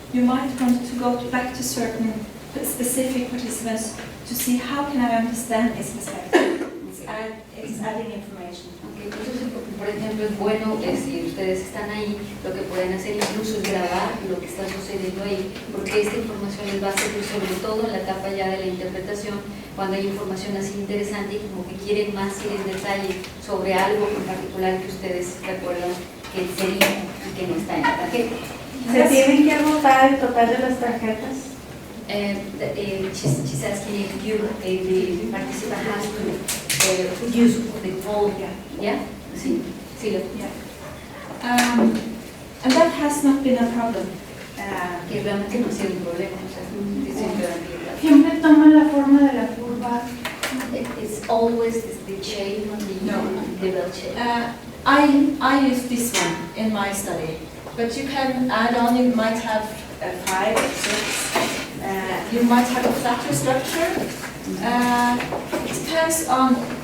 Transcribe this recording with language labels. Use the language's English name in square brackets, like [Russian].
[English] You might want to go back to certain specific participants to see how can I understand his perspective. It's adding information. [Spanish] Okay, entonces, por ejemplo, es bueno si ustedes están ahí, lo que pueden hacer incluso es grabar lo que está sucediendo ahí, porque esta información les va a servir sobre todo en la etapa ya de la interpretación, cuando hay información así interesante y como que quieren más ir en detalle sobre algo en particular que ustedes recuerdan que sería y que no está en la tarjeta. ¿Se tienen que anotar el total de las tarjetas? [English] She's asking if the participant has to use the whole, yeah? [Spanish] Sí, sí. [English] Yeah. And that has not been a problem. [Spanish] Que realmente no ha sido un problema, o sea, ¿Siempre toman la forma de la curva? [English] It's always the shape, the bell shape. I use this one in my study, but you can add on, you might have 5 or 6. You might have a flatter structure. It depends on.